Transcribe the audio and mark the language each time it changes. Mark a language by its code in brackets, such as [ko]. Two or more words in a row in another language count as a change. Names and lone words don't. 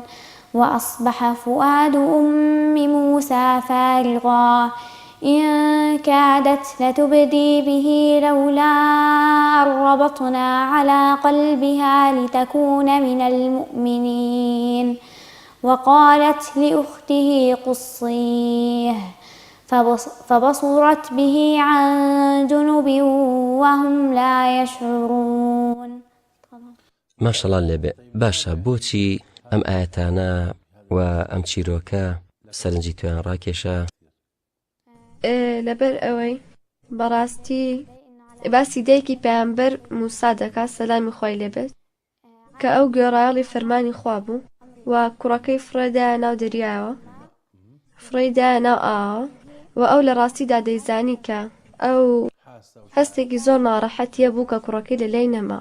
[ar] وأصبح فؤاد أم موسى فارغا إن كادت لتبدي به لولا أن ربطنا على قلبها لتكون من المؤمنين وقالت لأخته قصيه فبصرت به عن جنب وهم لا يشعرون. [ckb] ماشەڵڵا لێبێ. باشە، بۆچی ئەم ئاەتانە و ئەم چیرۆکە سەرنجی تویان ڕاکێشە؟ لەبەر ئەوەی بەڕاستی باسی دایکی پەیامبەر موسا دەکات سەلامی خۆی لێبێت کە ئەو گوێڕایەڵی فەرمانی خوا بوو و کوڕەکەی فڕێدایە ناو دەریایەوە، فڕێدایە ناو ئاوە و ئەو لە ڕاستیدا دەیزانی کە ئەو هەستێکی زۆر ناڕەحەتیە بوو کە کوڕەکەی لە لای نەما.